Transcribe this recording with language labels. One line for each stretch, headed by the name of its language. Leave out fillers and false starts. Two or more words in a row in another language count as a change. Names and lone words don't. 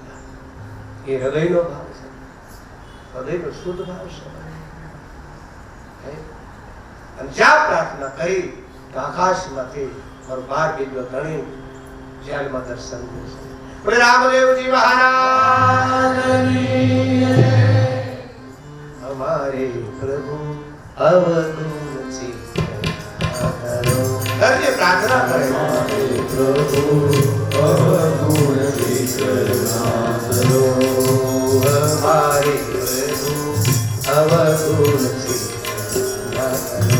Gujarati: એ હૃદયનો ભાવ છે, હૃદયનો શુદ્ધ ભાવ છે. અને જ્યાં પ્રાર્થના કરી તો આકાશમાંથી મારો 12 બિંદુ ધણી જેલમાં દર્શન થશે. બોલે રામદેવજી મહારાજની
Hindi: हमारे प्रभु अवगुण चित्तनाधरो. करके प्रार्थना करें. हमारे प्रभु अवगुण चित्तनाधरो. हमारे प्रभु अवगुण चित्तनाधरो.